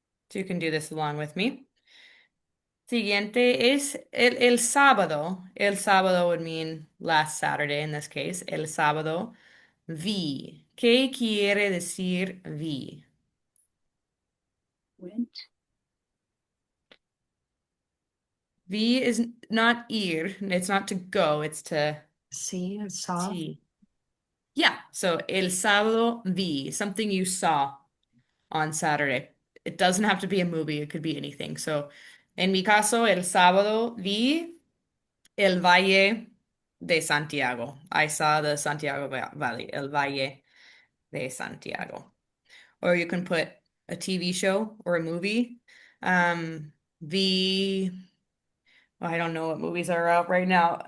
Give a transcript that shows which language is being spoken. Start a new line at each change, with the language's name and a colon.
English: So you can do this along with me.
Spanish: Siguiente es el sábado.
English: El sábado would mean last Saturday in this case.
Spanish: El sábado vi. ¿Qué quiere decir vi?
English: Went. Vi is not ir. It's not to go. It's to See and saw. see. Yeah, so
Spanish: el sábado vi,
English: something you saw on Saturday. It doesn't have to be a movie, it could be anything.
Spanish: So, en mi caso, el sábado vi el Valle de Santiago.
English: I saw the Santiago Valley, el Valle de Santiago. Or you can put a TV show or a movie. The I don't know what movies are out right now.